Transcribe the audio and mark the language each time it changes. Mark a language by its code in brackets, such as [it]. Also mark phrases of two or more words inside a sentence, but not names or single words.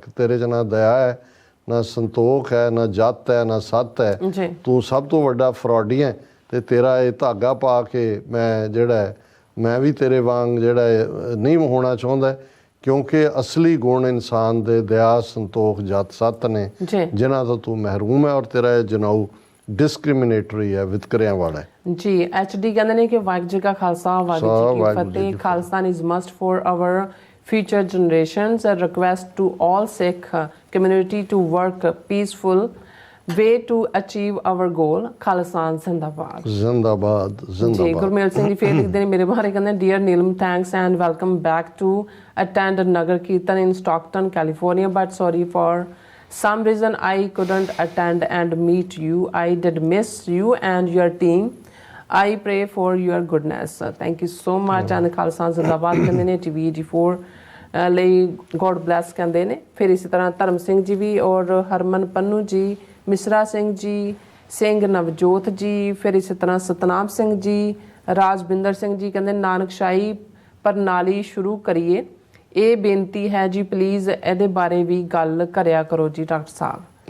[pa] ਕਿ ਤੇਰੇ 'ਚ ਨਾ ਦਇਆ ਹੈ ਨਾ ਸੰਤੋਖ ਹੈ ਨਾ ਜਤ ਹੈ ਨਾ ਸਤ ਹੈ, ਤੂੰ ਸਭ ਤੋਂ ਵੱਡਾ ਫਰੋਡੀ ਹੈ ਤੇ ਤੇਰਾ ਇਹ ਧਾਗਾ ਪਾ ਕੇ ਮੈਂ ਵੀ ਤੇਰੇ ਵਾਂਗ ਜਿਹੜਾ ਨਹੀਂ ਹੋਣਾ ਚਾਹੁੰਦਾ ਕਿਉਂਕਿ ਅਸਲੀ ਗੁਣ ਇਨਸਾਨ ਦੇ ਦਇਆ ਸੰਤੋਖ ਜਤ ਸਤ ਨੇ ਜਿਨ੍ਹਾਂ ਤੋਂ ਤੂੰ ਮਹਿਰੂਮ ਹੈ ਔਰ ਤੇਰਾ ਇਹ ਜਨੇਊ ਡਿਸਕ੍ਰਿਮੀਨੇਟਰੀ ਹੈ ਵਿਤਕਰਿਆਂ ਵਾਲਾ ਹੈ। ਜੀ ਐਚਡੀ ਕਹਿੰਦੇ ਨੇ ਕਿ ਵਾਹਿਗੁਰੂ ਜੀ ਕਾ ਖਾਲਸਾ ਵਾਹਿਗੁਰੂ ਜੀ ਕੀ ਫਤਿਹ। [en] Khalistan is must for our future generations. A request to all Sikh community to work peaceful way to achieve our goal. Khalistan Zindabad. Zindabad. Zindabad. [hi] जी गुरमेल सिंह जी फिर लिखते हैं मेरे बारे कहते हैं [en] dear Neelam thanks and welcome back to attend Nagar Kirtan in Stockton, California, but sorry for some reason I couldn't attend and meet you. I did miss you and your team. I pray for your goodness. Thank you so much. And Khalistan Zindabad [pa] ਕਹਿੰਦੇ ਨੇ TV84 ਲਈ [en] God bless [pa] ਕਹਿੰਦੇ ਨੇ। ਫਿਰ ਇਸੇ ਤਰ੍ਹਾਂ ਧਰਮ ਸਿੰਘ ਜੀ ਵੀ ਔਰ ਹਰਮਨ ਪੰਨੂ ਜੀ, ਮਿਸਰਾ ਸਿੰਘ ਜੀ, ਸਿੰਘ ਨਵਜੋਤ ਜੀ, ਫਿਰ ਇਸੇ ਤਰ੍ਹਾਂ ਸਤਨਾਮ ਸਿੰਘ ਜੀ, ਰਾਜਵਿੰਦਰ ਸਿੰਘ ਜੀ ਕਹਿੰਦੇ ਨਾਨਕਸ਼ਾਹੀ ਪ੍ਰਣਾਲੀ ਸ਼ੁਰੂ ਕਰੀਏ, ਇਹ ਬੇਨਤੀ ਹੈ ਜੀ ਪਲੀਜ਼ ਇਹਦੇ ਬਾਰੇ ਵੀ ਗੱਲ ਕਰਿਆ ਕਰੋ ਜੀ ਡਾਕਟਰ ਸਾਹਿਬ